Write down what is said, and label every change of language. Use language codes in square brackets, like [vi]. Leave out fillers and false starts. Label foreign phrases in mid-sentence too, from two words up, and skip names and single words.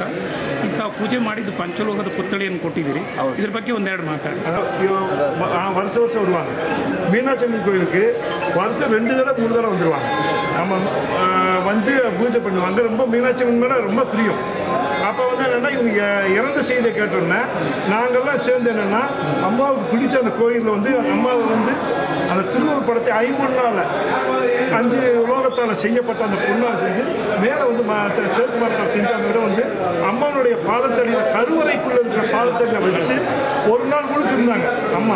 [kn] ಈಗ ತಾವು ಪೂಜೆ ಮಾಡಿದ್ದು ಪಂಚಲೋಹದ ಪುತ್ಥಳಿಯನ್ನು ಕೊಟ್ಟಿದ್ದೀರಿ. ಇದ್ರ ಬಗ್ಗೆ ಒಂದೆರಡು ಮಾತಾಡಿ. [ta] வருஷம் வருவாங்க. மீனாட்சி அம்மன் கோயிலுக்கு வருஷம் 2 தடவை 3 தடவை வந்துடுவாங்க. நம்ம வந்து பூஜை பண்ணுவாங்க. ரொம்ப மீனாட்சி அம்மன் மேலே ரொம்ப பிரியம். அப்போ வந்து என்னென்னா இவங்க இறந்த செய்தியை கேட்டோன்னா நாங்கள்லாம் சேர்ந்து என்னென்னா அம்மாவுக்கு பிடிச்ச அந்த கோயிலில் வந்து அம்மாவை வந்து அந்த திருவுருவ படத்தை 5 நாள் 5 உலோகத்தால் செய்யப்பட்ட அந்த பொண்ணால் செஞ்சு மேலே வந்து தேக்கு மரத்தால் செஞ்சு அந்த இடம் வந்து அம்மாவுடைய பாதத்தடியில் கருவறைக்குள்ளே இருக்கிற பாதத்தடியில் வச்சு ஒரு நாள் முழுக்க இருந்தாங்க அம்மா.